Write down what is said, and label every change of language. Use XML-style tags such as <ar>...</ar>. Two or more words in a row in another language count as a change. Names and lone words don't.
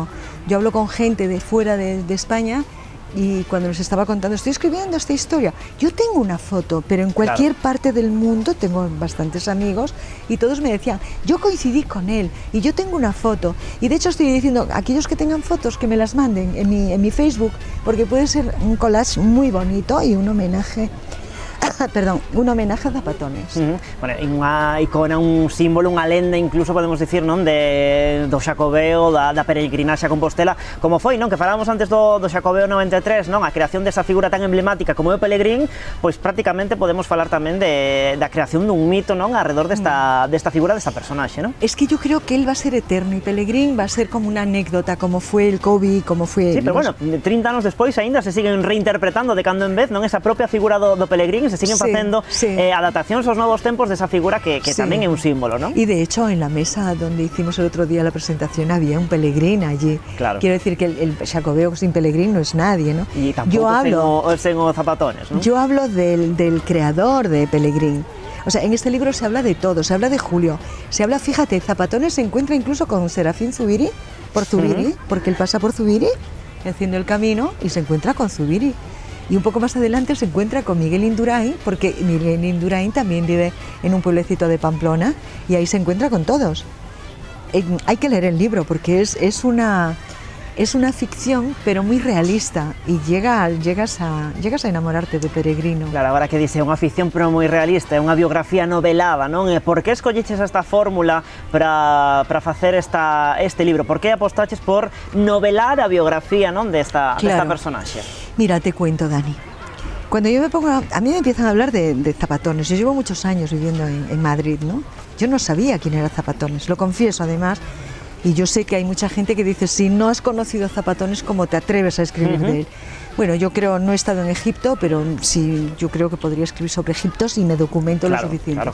<es>Yo hablo con gente de fuera de España, y cuando nos estaba contando, estoy escribiendo esta historia, yo tengo una foto, pero en cualquier parte del mundo, tengo bastantes amigos, y todos me decían, yo coincidí con él, y yo tengo una foto, y de hecho estoy diciendo, aquellos que tengan fotos, que me las manden en mi Facebook, porque puede ser un collage muy bonito y un homenaje, un homenaje a Zapatones.</es> <gl>Bueno, unha icona, un símbolo, unha lenda, incluso podemos dicir, non, do Xacobeo, da peregrinaxe a Compostela, como foi, non, que falábamos antes do Xacobeo 93, non, a creación desa figura tan emblemática como é o Pelegrín, pois prácticamente podemos falar tamén da creación dun mito, non, alrededor desta figura, desta personaxe, non?</gl> <es>Es que yo creo que él va a ser eterno y Pelegrín va a ser como una anécdota, como fue el COVID, como fue... Sí,</es> <gl>pero bueno, 30 anos despois aínda se siguen reinterpretando de cando en vez, non, esa propia figura do Pelegrín, se siguen facendo adaptacións aos novos tempos desa figura que tamén é un símbolo,</gl> <es>¿no? Y de hecho en la mesa donde hicimos el otro día la presentación había un Pelegrín allí. Claro. Quiero decir que el Xacobeo sin Pelegrín no es nadie, ¿no? Y tampoco</es> <gl>sen o</gl> <es>Zapatones, ¿no? Yo hablo del creador de Pelegrín. O sea, en este libro se habla de todo, se habla de Julio, se habla, fíjate, Zapatones se encuentra incluso con Serafín Zubiri, porque él pasa por Zubiri haciendo el camino y se encuentra con Zubiri. Y un poco más adelante se encuentra con Miguel Indurain, porque Miguel Indurain también vive en un pueblecito de Pamplona, y ahí se encuentra con todos. Hay que leer el libro, porque es una ficción, pero muy realista, y llegas a enamorarte de Peregrino.</es> <gl>Claro, agora que dice unha ficción pero moi realista, é unha biografía novelada, non? Por que escolleches esta fórmula para facer este libro? Por que apostaches por novelar a biografía, non, desta personaxe?</gl> <es>Mira, te cuento, Dani. Cuando yo a mí me empiezan a hablar de Zapatones. Yo llevo muchos años viviendo en Madrid, ¿no? Yo no sabía quién era Zapatones, lo confieso además. Y yo sé que hay mucha gente que dice, si no has conocido a Zapatones, ¿cómo te atreves a escribir de él? Bueno, yo creo, no he estado en Egipto, pero sí, yo creo que podría escribir sobre Egipto si me documento lo suficiente.</es>